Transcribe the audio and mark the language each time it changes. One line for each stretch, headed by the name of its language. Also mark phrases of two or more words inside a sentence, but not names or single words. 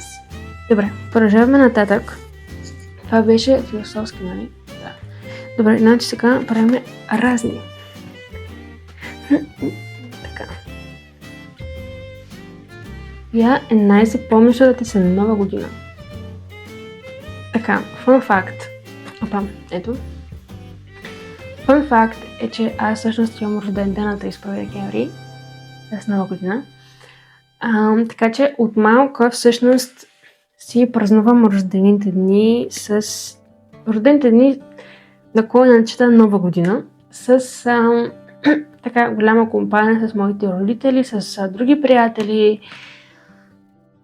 Bulgarian: Добре, продължаваме нататък. Това беше философски, нали? Да. Добре, значи сега правим разни. Така. Коя е най-запомнящата ти се нова година? Така,
English: fun fact.
Bulgarian: Ето.
English: Fun fact
Bulgarian: е, че аз всъщност имам рожден ден на 31 декември, с нова година. Така че от малка всъщност си празнувам рождените дни наклонена нова година с така голяма компания с моите родители, с други приятели.